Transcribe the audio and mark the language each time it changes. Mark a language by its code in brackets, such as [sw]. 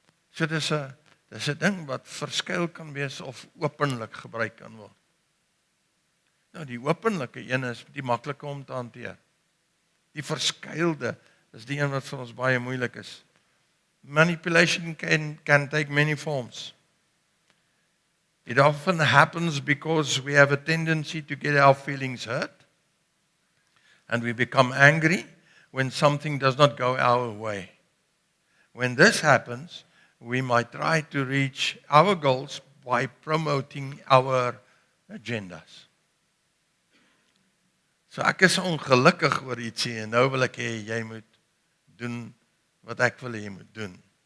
[af] So dis 'n ding wat verskuil kan wees of openlik gebruik kan word. Nou die openlike een is die maklike om te hanteer. Die verskuilde is die een wat vir ons baie moeilik is. [en] Manipulation can take many forms. It often happens because we have a tendency to get our feelings hurt, and we become angry when something does not go our way. When this happens, we might try to reach our goals by promoting our agendas. [af] So ek is ongelukkig oor ietsie en nou wil ek hê jy moet doen wat ek wil hê jy moet doen.